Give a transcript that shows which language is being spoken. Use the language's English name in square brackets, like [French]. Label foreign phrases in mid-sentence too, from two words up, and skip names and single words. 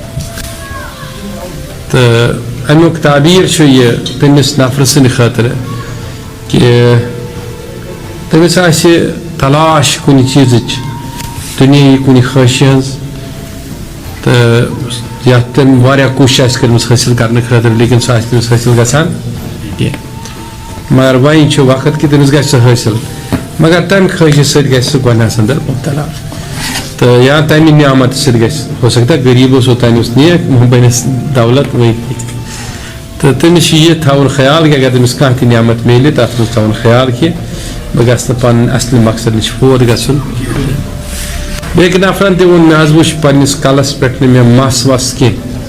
[Kashmiri] تہٕ امیُک تعبیر چھُ یہِ تٔمِس نفرٕ سٕنٛدِ خٲطرٕ کہ تٔمِس آسہِ تلاش کُنہِ چیٖزٕچ دُنیاہی کُنہِ خٲہشہِ ہٕنٛز تہٕ یتھ تٔمۍ واریاہ کوٗشش آسہِ کٔرمٕژ حٲصِل کرنہٕ خٲطرٕ لیکن سُہ آسہِ تٔمِس حٲصِل گژھان کینٛہہ مگر وۄنۍ چھُ وقت کہ تٔمِس گژھِ سُہ حٲصِل مگر تمہِ خٲہشہِ سۭتۍ گژھِ سُہ گۄنہس اندر مبتلا تہٕ یا تمہِ نعمت سۭتۍ گژھِ [Urdu] ہو سکتا ہے [Kashmiri] غریب اوس اوٚتانۍ اوس نیک بنس دولت وۄنۍ تہٕ تٔمِس چھُ یہِ تھاوُن خیال کہ اگر تٔمِس کانٛہہ تہِ نعمت میلہِ تتھ منٛز تھاوُن خیال کہ بہٕ گژھٕ نہٕ پنُن اصلی مقصد نِش فوت گژھُن بیٚکہِ نفرن تہِ ووٚن مےٚ حظ وٕچھ پننس کلس پٮ۪ٹھ نہٕ مےٚ مس وس کینٛہہ